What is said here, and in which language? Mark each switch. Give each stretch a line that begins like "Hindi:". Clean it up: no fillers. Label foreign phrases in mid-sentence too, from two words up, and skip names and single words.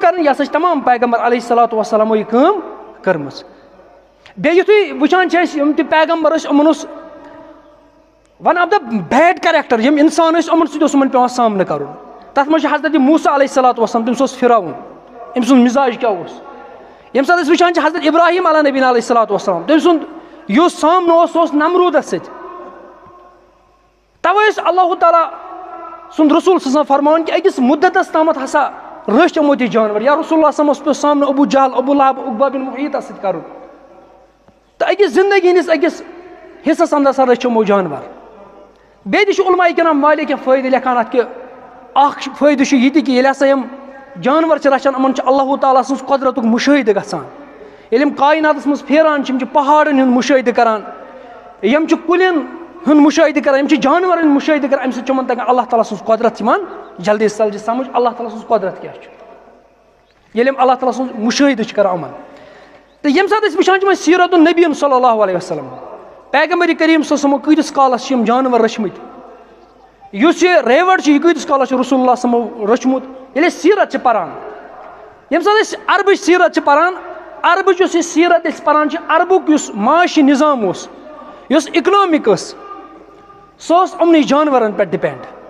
Kashmiri: کرٕنۍ یہِ ہسا چھِ تمام پیغمبر
Arabic: علیہ الصلوۃ والسلامو
Kashmiri: یہِ کٲم کٔرمٕژ بیٚیہِ یُتھُے وٕچھان چھِ أسۍ یِم تہِ پیغمبر ٲسۍ یِمن اوس
English: one of the bad character
Kashmiri: یِم انسان ٲسۍ یِمن سۭتۍ اوس یِمن پیٚوان سامنہٕ کرُن تتھ منٛز چھُ حضرت موسیٰ
Arabic: علیہ الصلوۃ والسلام
Kashmiri: تٔمِس اوس فِراوُن أمۍ سُنٛد مِزاج کیاہ اوس ییٚمہِ ساتہٕ أسۍ وٕچھان چھِ حضرت ابراہیم
Arabic: علیہ نبینا علیہ الصلوۃ والسلام
Kashmiri: تٔمۍ سُنٛد یُس سامنہٕ اوس سُہ اوس نمروٗدس سۭتۍ توے ٲسۍ اللہ تعالیٰ سُنٛد رسول
Arabic: صلی اللہ علیہ وسلم
Kashmiri: فرماوان کہِ أکِس مُدتس تامتھ ہسا رٔچھۍ یِمو تہِ جانور
Arabic: یا رسول اللہ صلی اللہ علیہ وسلم
Kashmiri: پیٚو سامنہٕ ابوٗ جہل ابوٗ لہب عقبہ بن محیطس سۭتۍ کرُن تہٕ أکِس زندگی ہٕنٛدِس أکِس حصس اندر ہسا رٔچھۍ یِمو جانور بیٚیہِ تہِ چھُ علماء کرام واریاہ کینٛہہ فٲیدٕ لیکھان اَتھ کہِ اکھ فٲیدٕ چھُ یہِ تہِ کہِ ییٚلہِ ہسا یِم جانور چھِ رچھان یِمن چھُ اللہ تعالیٰ سٕنٛز قۄدرتُک مُشٲہدٕ گژھان ییٚلہِ یِم کایناتس منٛز پھیران چھِ یِم چھِ پہاڑن ہُنٛد مُشٲہدٕ کران یِم چھِ کُلٮ۪ن ہُنٛد مُشٲہدٕ کران یِم چھِ جانورن ہُنٛد مُشٲہدٕ کران اَمہِ سۭتۍ چھُ یِمن تگان اللہ تعالیٰ سٕنٛز قۄدرت یِوان
Urdu: جلدی سے جلدی
Kashmiri: سمجھ اللہ تعالیٰ سٕنٛز قۄدرت کیاہ چھُ ییٚلہِ یِم اللہ تعالیٰ سُنٛد مُشٲہدٕ چھِ کران یِمن تہٕ ییٚمہِ ساتہٕ أسۍ وٕچھان چھِ وۄنۍ سیرت النبی
Arabic: صلی اللہ علیہ وسلم
Kashmiri: پیغمبر کریم
Arabic: صلی اللہ علیہ وسلم
Kashmiri: کۭتِس کالس چھِ یِم جانور رٔچھمٕتۍ یُس یہِ ریوڑ چھُ یہِ کۭتِس کالس چھُ رسول اللہ
Arabic: صلی اللہ علیہ وسلم
Kashmiri: رٔچھمُت ییٚلہِ أسۍ سیرت چھِ پران ییٚمہِ ساتہٕ أسۍ عربٕچ سیرت چھِ پران عربٕچ یۄس یہِ سیرت أسۍ پران چھِ عربُک یُس معاشی نظام اوس یۄس اِکنامِک ٲس سۄ ٲس یِمنٕے جانورن پٮ۪ٹھ ڈِپینڈ